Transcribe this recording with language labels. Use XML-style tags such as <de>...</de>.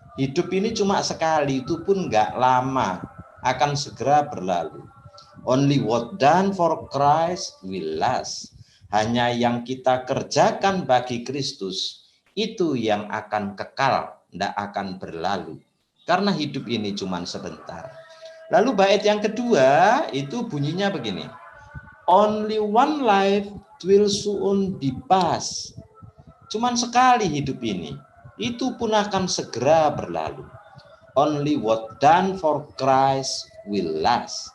<id>Hidup ini cuma sekali, itu pun nggak lama, akan segera berlalu.</id> <en>Only what done for Christ will last.</en> <id>Hanya yang kita kerjakan bagi Kristus, itu yang akan kekal, tidak akan berlalu. Karena hidup ini cuma sebentar. Lalu bait yang kedua itu bunyinya begini.</id> <en>Only one life will soon be past.</en> <id>Cuman sekali hidup ini, itu pun akan segera berlalu.</id> <en>Only what done for Christ will last.</en>